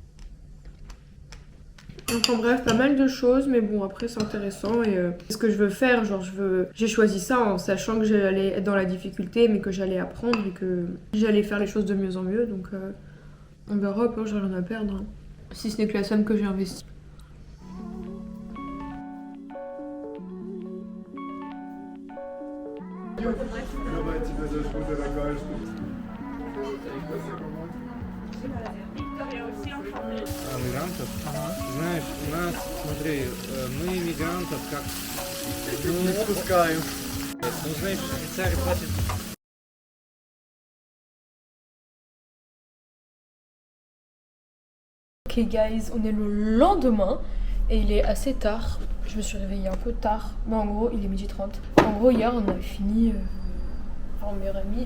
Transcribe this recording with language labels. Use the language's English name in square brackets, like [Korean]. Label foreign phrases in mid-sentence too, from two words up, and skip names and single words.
[French] Enfin bref, pas mal de choses, mais bon après c'est intéressant et ce que je veux faire, genre j'ai choisi ça en sachant que j'allais être dans la difficulté mais que j'allais apprendre et que j'allais faire les choses de mieux en mieux, donc on verra, après j'ai rien à perdre, hein. Si ce n'est que la somme que j'ai investie. [Russian] Мигрантов? Знаешь, у нас, смотри, мы мигрантов как... Ну, не спускаем. Ну, знаешь, Швейцария платит... [English] Ok guys, [French] on est le lendemain et il est assez tard. Je me suis réveillée un peu tard. Bon en gros il est 12h30. En gros hier on avait fini... Enfin mon meilleur ami...